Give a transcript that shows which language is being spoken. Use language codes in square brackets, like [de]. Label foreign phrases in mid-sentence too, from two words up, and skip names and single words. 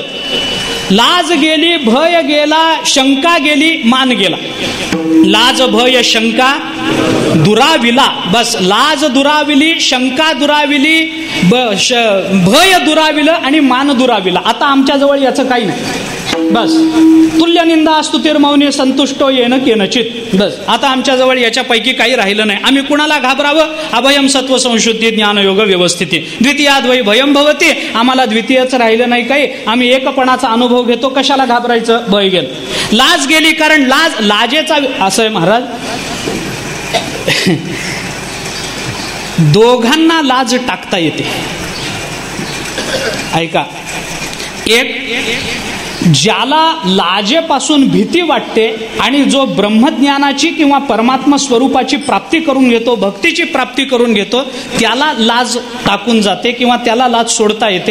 [mr] लाज गेली, भय गेला, शंका गेली, मान गेला. लाज भय शंका दुराविला. बस लाज दुराविली, शंका दुराविली, भय दुराविलं आणि मान दुराविला. आता आमच्या जवळ याचं काही नाही. [sa] बस तुल्य निंदा स्तुतिर्मौनी संतुष्टो येन केनचित. [mr] बस आता आमच्याजवळ याच्यापैकी काही राहिलं नाही. आम्ही कुणाला घाबरावं? [sa] अभयम सत्व संशुद्धी ज्ञानयोग व्यवस्थिती द्वितीयाद्वै भयम भवती. [mr] आम्हाला द्वितीयच राहिलं नाही काही. आम्ही एकपणाचा अनुभव घेतो. कशाला घाबरायचं? भय गेलं. लाज गेली, कारण लाजेचा असं आहे महाराज, दोघांना लाज टाकता येते. ऐका, एक ज्याला लाजेपासून भीती वाटते आणि जो ब्रह्मज्ञानाची किंवा परमात्मा स्वरूपाची प्राप्ती करून घेतो, भक्तीची प्राप्ती करून घेतो, त्याला लाज टाकून जाते किंवा त्याला लाज सोडता येते.